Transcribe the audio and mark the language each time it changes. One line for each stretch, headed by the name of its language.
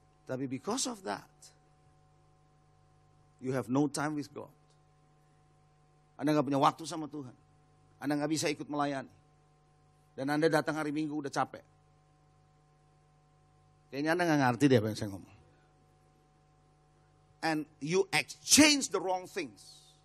Indonesian: Tapi
English: because of that, you have no time with God.
Indonesian: Anda gak punya waktu sama Tuhan. Anda gak bisa ikut melayani. Dan Anda datang hari Minggu udah capek. Kayaknya Anda gak ngerti deh apa yang saya ngomong.
English: And you exchange the wrong things.